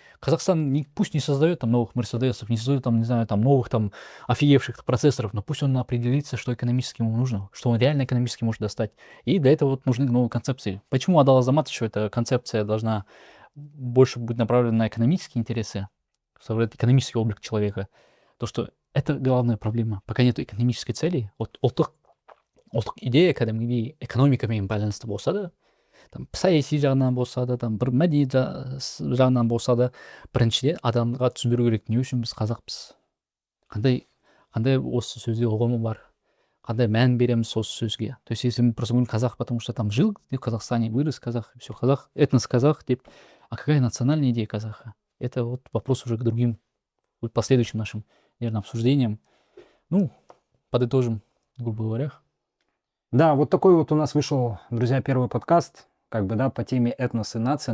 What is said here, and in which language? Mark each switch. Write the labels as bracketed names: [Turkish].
[Russian] Казахстан пусть не создает там новых Мерседесов, не создает там, не знаю, там новых там офигевших процессоров, но пусть он определится, что экономически ему нужно, что он реально экономически может достать. И для этого вот нужны новые концепции. Почему Адал Азаматович, эта концепция должна больше быть направлена на экономические интересы, создавать экономический облик человека? То, что это главная проблема. Пока нет экономической цели, вот [Kazakh] ұлттық идея кәдімгідей экономикамен байланысты болса да, там саяси жағынан болса да, там бір мәдениет жағынан болса да, біріншіден адамға түсіндіру керек, не үшін біз қазақпыз, қандай осы сөзде ұғымы бар, қандай мән береміз осы сөзге. [Russian] То есть если мы просто говорим казах, потому что там жил в Казахстане, вырос казах, все казах, этнос казах, а какая национальная идея казаха? Это вот вопрос уже к другим последующим нашим, наверное, обсуждениям. Ну, подытожим, грубо говоря. Да, вот такой вот у нас вышел, друзья, первый подкаст, как бы, да, по теме этнос и нация.